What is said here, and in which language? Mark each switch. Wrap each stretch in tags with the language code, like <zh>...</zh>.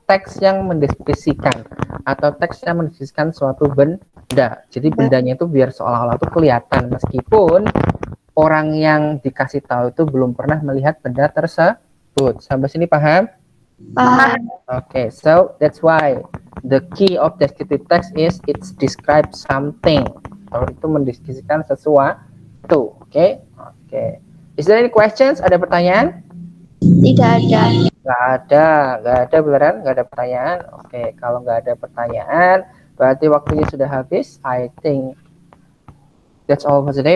<id>Teks yang mendeskripsikan atau teks yang mendeskripsikan suatu benda. Jadi bendanya itu biar seolah-olah itu kelihatan meskipun orang yang dikasih tahu itu belum pernah melihat benda tersebut. Sampai sini paham? Paham.</id> <en>Okay, so that's why the key of descriptive text is it describes something.</en> <id>Kalau itu mendeskripsikan sesuatu. Oke.</id> <en>Is there any questions?</en> <id>Ada pertanyaan? Tidak ada. Nggak ada beneran, nggak ada pertanyaan. Oke, kalau nggak ada pertanyaan, berarti waktunya sudah habis.</id> <en>I think that's all for today.</en>